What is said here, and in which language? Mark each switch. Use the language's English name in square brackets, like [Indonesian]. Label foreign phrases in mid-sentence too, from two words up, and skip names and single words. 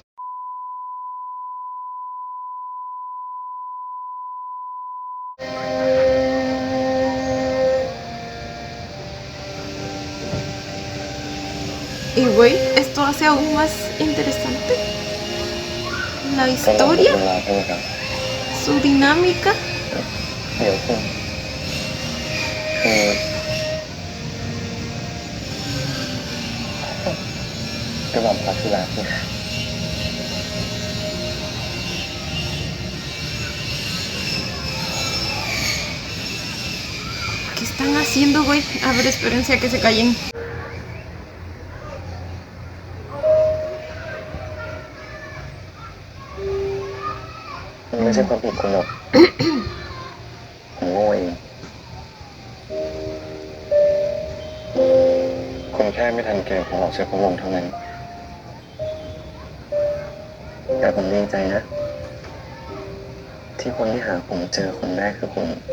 [Spanish] Y güey, esto hace aún más interesante la historia, su dinámica. [Thai] เดี๋ยวคุณกระหม่อมพระธุลาคุณ [Spanish] ¿Qué están haciendo, güey? A ver, espérense a que se callen. [Thai] ไม่ใช่ความผิดคุณหรอก ผมโง่เองคุณแค่ไม่ทันเกมของเราเชื้อพระวงศ์เท่านั้นแต่ผมดีใจนะ ที่คนที่หาผมเจอคนแรกคือคุณ